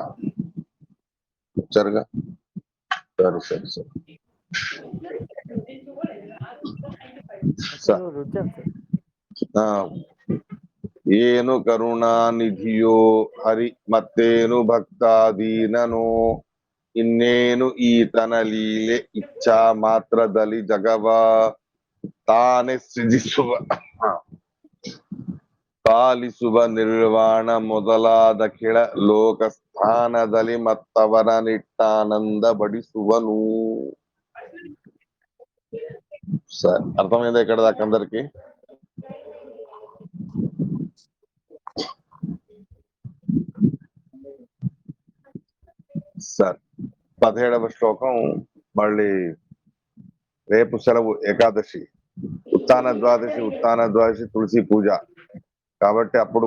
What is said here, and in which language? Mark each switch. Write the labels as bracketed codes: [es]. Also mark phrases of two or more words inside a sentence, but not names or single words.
[te] వచ్చారుగా. సరే సరే సరే. [kn] ಏನು ಕರುಣಾನಿಧಿಯೋ ಹರಿ ಮತ್ತೇನು ಭಕ್ತಾದೀನನೋ ಇನ್ನೇನು ಈತನ ಲೀಲೆ ಇಚ್ಛಾ ಮಾತ್ರದಲ್ಲಿ ಜಗವ ತಾನೇ ಸೃಜಿಸುವ ಪಾಲಿಸುವ ನಿರ್ವಾಣ ಮೊದಲಾದ ಕೆಳ ಲೋಕ ಸ್ಥಾನದಲ್ಲಿ ಮತ್ತವರ ನಿಟ್ಟಾನಂದ ಬಡಿಸುವನು. [te] సరే, అర్థమైందా ఇక్కడ దాకా అందరికి? సరే, 17వ శ్లోకం మళ్ళీ రేపు సెలవు, ఏకాదశి, ఉత్తాన ద్వాదశి తులసి పూజ కాబట్టి అప్పుడు కుదరదు.